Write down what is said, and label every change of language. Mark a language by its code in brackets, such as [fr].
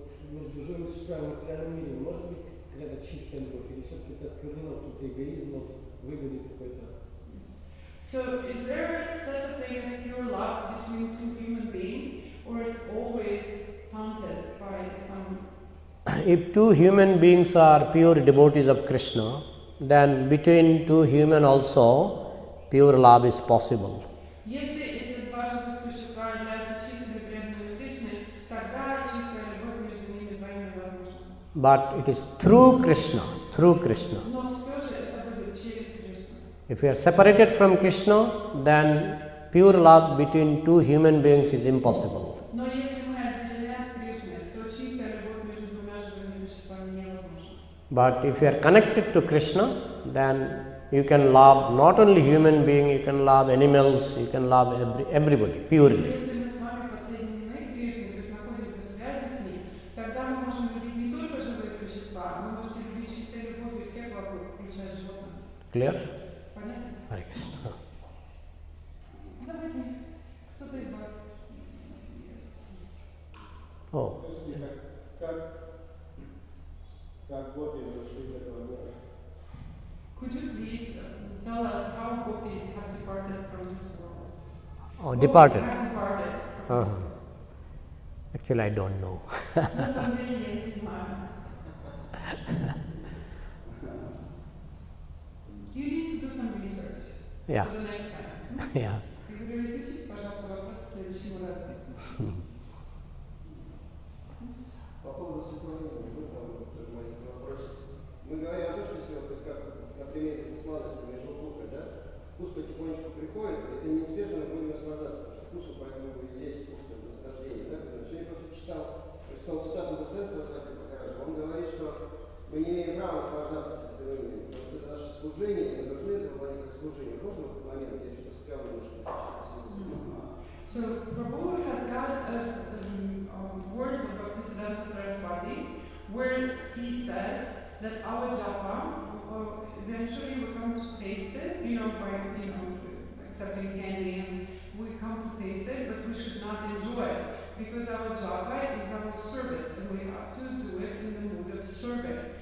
[ru] Между живыми существами в материальном мире может быть какая-то чистая любовь, или все-таки это осквернено каким-то эгоизмом, выгодой какой-то? [en] So, is there such a thing as pure love between two human beings, or it's always tainted by some? If two human beings are pure devotees of Krishna, then between two human also pure love is possible. [ru] Если эти два живых существа являются чистыми преданными Кришны, тогда чистая любовь между ними двоими возможна. [en] But it is through Krishna, through Krishna. [ru] Но все же это будет через Кришну. [en] If we are separated from Krishna, then pure love between two human beings is impossible. [ru] Но если мы отделены от Кришны, то чистая любовь между двумя живыми существами невозможна. [en] But if you are connected to Krishna, then you can love not only human being, you can love animals, you can love everybody purely. [ru] Если мы с вами подсоединены к Кришне, то есть находимся в связи с ним, тогда мы можем любить не только живые существа, вы можете любить чистой любовью всех вокруг, включая животных. [en] Clear? [ru] Понятно? [en] Hare Krishna. [ru] Давайте, кто-то из вас. [en] Oh, [ru] Как гопи вышли из этого мира? [en] Could you please tell us how gopis have departed from this world? oh, departed. Gopis have departed from this world. Actually, I don't know. [ru] На самом деле я не знаю. [en] You need to do some research Yeah, for the next time. yeah. [ru] Я говорю, изучите, пожалуйста, вопрос к следующему разу. По поводу сохранения, тоже маленький вопрос. Мы говорим о том, что если вот как на примере со сладостями и желтухой, да, вкус потихонечку приходит, это неизбежно мы будем наслаждаться, потому что вкус поэтому и есть вкус наслаждения. Да? Сегодня просто читал цитату доцента Свати Пракараджа. Он говорит, что мы не имеем права наслаждаться сотворением, потому что это наше служение, мы должны это выполнять как служение. Можно в этот момент, я что-то спел немножко сейчас. [en] So Prabhu has got words of Bhaktisiddhanta Saraswati where he says that our japa, eventually we come to taste it, by accepting candy, and we come to taste it, but we should not enjoy it because our japa is our service and we have to do it in the mood of serving.